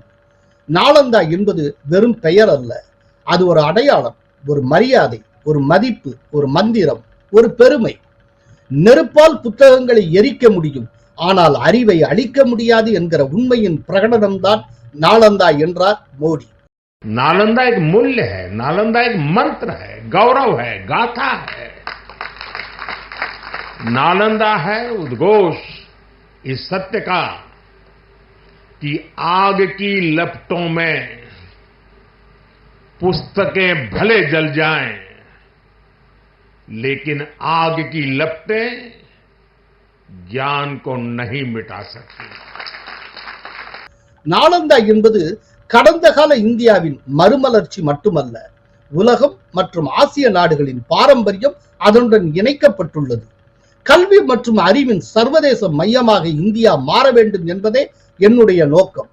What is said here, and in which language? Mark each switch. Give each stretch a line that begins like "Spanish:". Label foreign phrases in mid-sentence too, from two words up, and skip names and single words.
Tamil: நாலந்தா என்பது வெறும் பெயர் அல்ல, அது ஒரு அடையாளம், ஒரு மரியாதை, ஒரு மதிப்பு, ஒரு மந்திரம், ஒரு பெருமை. நெருப்பால் புத்தகங்களை எரிக்க முடியும், ஆனால் அறிவை அழிக்க முடியாது என்கிற உண்மையின் பிரகடனம்தான் நாலந்தா என்றார் மோடி.
Hindi: नालंदा एक मूल्य है, नालंदा एक मंत्र है, गौरव है, गाथा है। नालंदा है उद्घोष इस सत्य का कि आग की लपटों में पुस्तकें भले जल जाएं, लेकिन आग की लपटें ज्ञान को नहीं मिटा सकती।
Tamil: நாலந்தா என்பது கடந்த கால இந்தியாவின் மறுமலர்ச்சி மட்டுமல்ல, உலகம் மற்றும் ஆசிய நாடுகளின் பாரம்பரியம் அதனுடன் இணைக்கப்பட்டுள்ளது. கல்வி மற்றும் அறிவின் சர்வதேச மையமாக இந்தியா மாற வேண்டும் என்பதே என்னுடைய நோக்கம்.